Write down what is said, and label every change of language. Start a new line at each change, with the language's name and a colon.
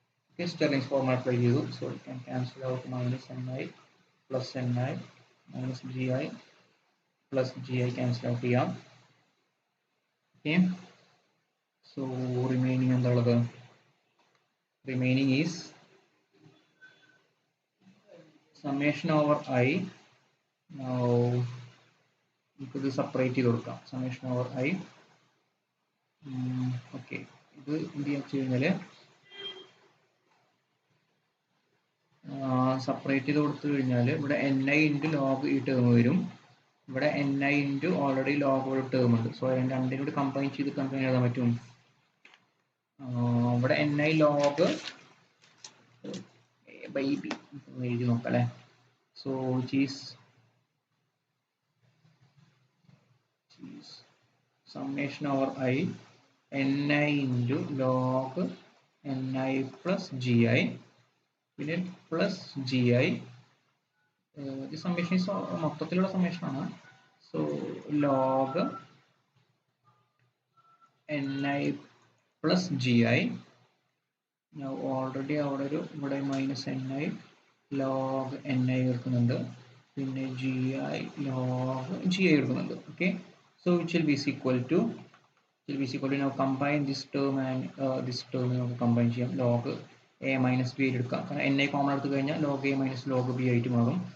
English: Okay, Stirling's formula apply
Malayalam: ചെയ്തു.
English: So we can cancel out minus ni plus ni minus gi plus gi cancel out ചെയ്യാം. Okay, so remaining
Malayalam: എന്താണുള്ളത്,
English: remaining is summation over I. Now
Malayalam: നമുക്കിത് separate ചെയ്ത് കൊടുക്കാം,
English: summation over I.
Malayalam: Okay, ഇത് എന്ത് വെച്ച് കഴിഞ്ഞാൽ സെപ്പറേറ്റ് ചെയ്ത് കൊടുത്തു കഴിഞ്ഞാൽ ഇവിടെ എൻ ഐ ഇൻറ്റു ലോഗ് ഈ ടേം വരും, ഇവിടെ N I into already log ഒരു ടേം ഉണ്ട്. സോ രണ്ടിനും കൂടി കമ്പൈൻ ചെയ്ത് കമ്പൈൻ എഴുതാൻ പറ്റും. ഇവിടെ N I log by B എഴുതി നോക്കാം അല്ലേ.
English: so these summation over I ni into log ni plus gi
Malayalam: പിന്നെ
English: Plus G I.
Malayalam: ഈ സമ്മേഷൻ മൊത്തത്തിലുള്ള സമ്മേഷൻ ആണ്. So log ni plus G I. Already അവിടെ ഒരു ഇവിടെ മൈനസ് ni ലോഗ് ni എടുക്കുന്നുണ്ട്, പിന്നെ G I log G I എടുക്കുന്നുണ്ട്.
English: okay, so which will be equal to now combine this term and this term
Malayalam: നമുക്ക് combine ചെയ്യാം.
English: log a minus b
Malayalam: എടുക്കാം, കാരണം
English: n common
Malayalam: എടുത്തു കഴിഞ്ഞാൽ
English: log a minus log b
Malayalam: ആയിട്ട് മാറും.